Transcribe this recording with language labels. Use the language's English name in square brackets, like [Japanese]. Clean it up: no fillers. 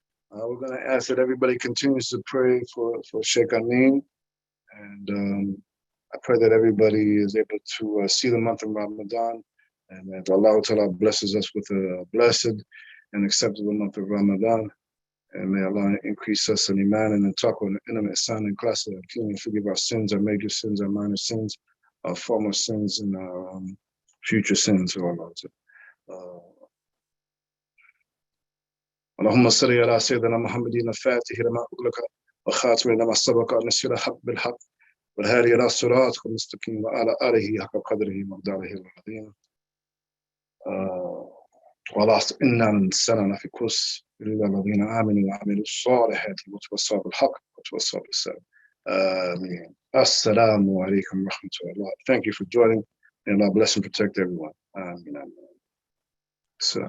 [English] We're gonna ask that everybody continues to pray for Sheikh Amin, and I pray that everybody is able to see the month of Ramadan, and that Allah Ta'ala blesses us with a blessed and acceptable month of Ramadan. And may Allah increase us in Iman and in Taqwa and in Ihsan and class of and forgive our sins, our major sins, our minor sins, our former sins, and our future sins. [Arabic] اللهم صل على سيدنا محمد الفاتح لما أغلق وخاتم لما سبق نصر الحق بالحق والهادي إلى صراطك المستقيم وعلى آله حق قدره ومقداره العظيم. ولا إنا الإنسان في خسر إلا الذين آمنوا وعملوا الصالحات وتواصوا بالحق وتواصوا بالصبر. آمين. Assalamu alaikum wa rahmatullah. [English] Thank you for joining, and Allah bless and protect everyone. Amin. So.